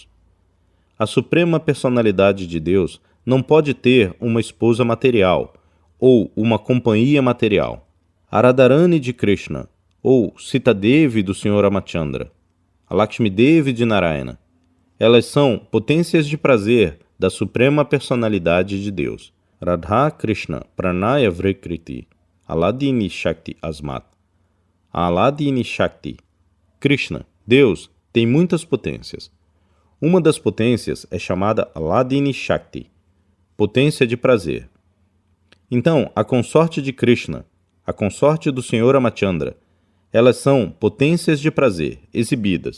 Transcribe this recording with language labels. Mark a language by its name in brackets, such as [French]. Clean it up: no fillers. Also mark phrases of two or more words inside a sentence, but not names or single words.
[Portuguese] A suprema personalidade de Deus não pode ter uma esposa material ou uma companhia material. A Radharani de Krishna ou Sita Devi do Senhor Ramachandra. a Lakshmi Devi de Narayana. Elas são potências de prazer da suprema personalidade de Deus. [Sanskrit] राधा कृष्ण प्रणय विकृतिर् ह्लादिनी शक्तिर् अस्मात्. [Portuguese] A [Sanskrit] ह्लादिनी शक्ति. [Portuguese] Krishna, Deus, tem muitas potências. Uma das potências é chamada [Sanskrit] ह्लादिनी शक्ति, [Portuguese] potência de prazer. Então, a consorte de Krishna, a consorte do Senhor Ramachandra, elas são potências de prazer, exibidas.